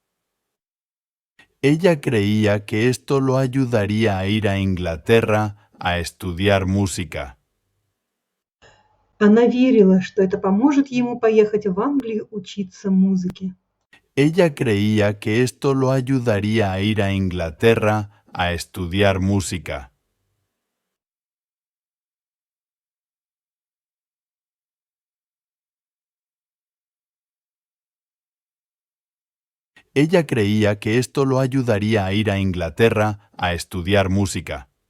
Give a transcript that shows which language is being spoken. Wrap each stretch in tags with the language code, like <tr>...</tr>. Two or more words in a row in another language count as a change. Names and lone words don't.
<es>Ella creía que esto lo ayudaría a ir a Inglaterra a estudiar música.</es> <ru>Она верила, что это поможет ему поехать в Англию учиться музыке.</ru> <es>Ella creía que esto lo ayudaría a ir a Inglaterra a estudiar música. Ella creía que esto lo ayudaría a ir a Inglaterra a estudiar música.</es>